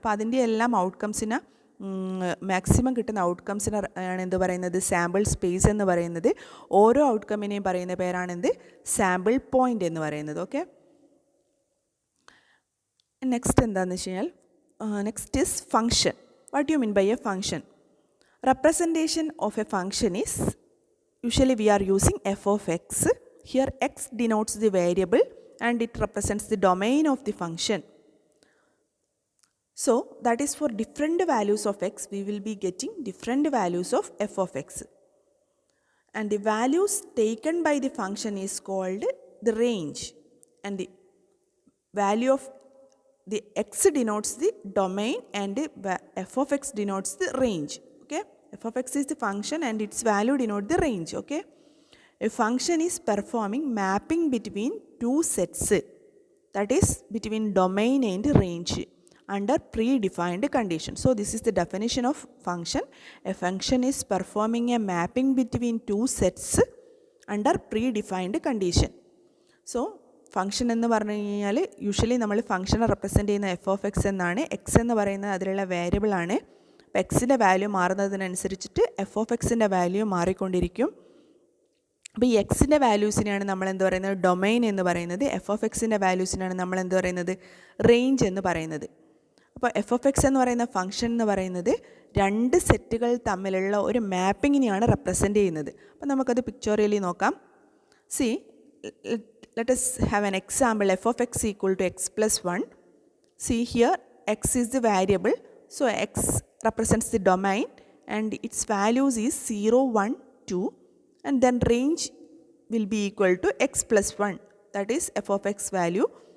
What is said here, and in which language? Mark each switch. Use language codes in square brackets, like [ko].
[ml] അപ്പോൾ അതിൻ്റെ എല്ലാം ഔട്ട്കംസിന് മാക്സിമം കിട്ടുന്ന ഔട്ട്കംസിന് ആണ് എന്ത് പറയുന്നത്, സാമ്പിൾ സ്പേസ് എന്ന് പറയുന്നത്. ഓരോ ഔട്ട്കമ്മിനെയും പറയുന്ന പേരാണെന്ത്, സാമ്പിൾ പോയിൻ്റ് എന്ന് പറയുന്നത്. ഓക്കെ, നെക്സ്റ്റ് എന്താണെന്ന് വെച്ച് കഴിഞ്ഞാൽ [en] Next is function. What you mean by a function? Representation of a function is usually we are using f of x. Here x denotes the variable and it represents the domain of the function. So that is for different values of x we will be getting different values of f of x. And the values taken by the function is called the range. And the value of the x denotes the domain and the f of x denotes the range. Okay, f of x is the function and its value denote the range. Okay, a function is performing mapping between two sets, that is between domain and range, under predefined conditions. So this is the definition of function. A function is performing a mapping between two sets under predefined condition. [ml] So function എന്ന് പറഞ്ഞു കഴിഞ്ഞാൽ usually നമ്മൾ ഫംഗ്ഷനെ represent ചെയ്യുന്ന F of X എന്നാണ്. X എന്ന് പറയുന്നത് അതിലുള്ള വേരിയബിൾ ആണ്. അപ്പോൾ എക്സിൻ്റെ വാല്യൂ മാറുന്നതിനനുസരിച്ചിട്ട് എഫ് ഓഫ് എക്സിൻ്റെ വാല്യൂ മാറിക്കൊണ്ടിരിക്കും. അപ്പോൾ ഈ എക്സിൻ്റെ വാല്യൂസിനെയാണ് നമ്മൾ എന്ത് പറയുന്നത്, ഡൊമൈൻ എന്ന് പറയുന്നത്. എഫ് ഓഫ് എക്സിൻ്റെ വാല്യൂസിനാണ് നമ്മൾ എന്ത് പറയുന്നത്, റേഞ്ച് എന്ന് പറയുന്നത്. അപ്പോൾ എഫ് ഓഫ് എക്സ് എന്ന് പറയുന്ന ഫംഗ്ഷൻ എന്ന് പറയുന്നത് രണ്ട് സെറ്റുകൾ തമ്മിലുള്ള ഒരു മാപ്പിങ്ങിനെയാണ് റെപ്രസെൻ്റ് ചെയ്യുന്നത്. അപ്പോൾ നമുക്കത് പിക്ചോറിയലി നോക്കാം. [en] See, let us have an example f of x equal to x plus 1. See here, x is the variable, so x represents the domain and its values is 0, 1, 2, and then range will be equal to x plus 1, that is f of x value.